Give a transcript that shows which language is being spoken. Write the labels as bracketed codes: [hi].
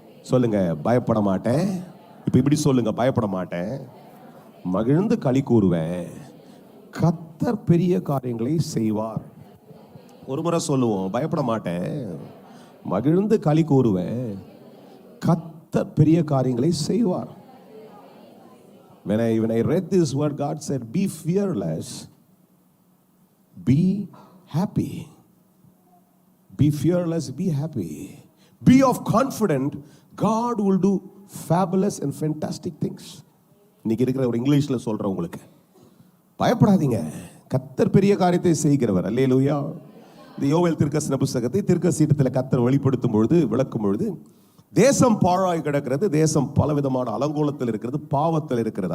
[ta] சொல்லுங்க, பயப்பட மாட்டேன். இப்ப இப்படி சொல்லுங்க, பயப்பட மாட்டேன், மகிழ்ந்து களி கூறுவேன், கர்த்தர் பெரிய காரியங்களை செய்வார். ஒரு முறை சொல்லுவோம், பயப்பட மாட்டேன், மகிழ்ந்து களி கூறுவேன், கர்த்தர் பெரிய காரியங்களை செய்வார். [en] When I read this word, God said, be fearless, be happy. Be fearless, be happy. Be of confident, God will do fabulous and fantastic things. [ta] இன்னைக்கு இருக்கிற ஒரு இங்கிலீஷ்ல சொல்றேன் உங்களுக்கு, பயப்படாதீங்க, கர்த்தர் பெரிய காரியத்தை செய்கிறவர். அல்லேலூயா. இந்த யோவேல் தீர்க்கதரிசன புத்தகத்தை தீர்க்கதரிசனத்தில் கர்த்தர் வெளிப்படுத்தும் பொழுது, விளக்கும் பொழுது, தேசம் பாழாய் கிடக்கிறது, தேசம் பலவிதமான அலங்கோலத்தில் இருக்கிறது, பாவத்தில் இருக்கிறது.